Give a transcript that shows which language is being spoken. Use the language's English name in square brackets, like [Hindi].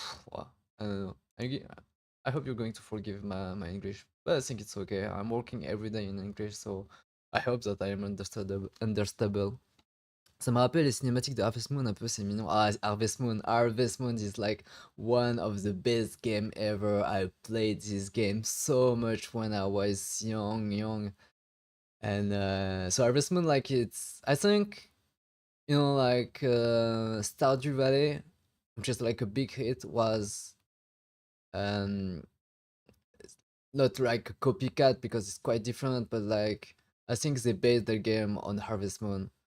[English] Wow, I don't know. I hope you're going to forgive my English, but I think it's okay. I'm working every day in English, so I hope that I am understandable. [French] Ça me rappelle les cinématiques de Harvest Moon un peu, c'est mignon. [English] Ah, Harvest Moon. Harvest Moon is like one of the best game ever. I played this game so much when I was young. And so Harvest Moon, like I think, like Stardew Valley, which is like a big hit, was um not like a copycat because it's quite different, but like I think they based their game on Harvest Moon.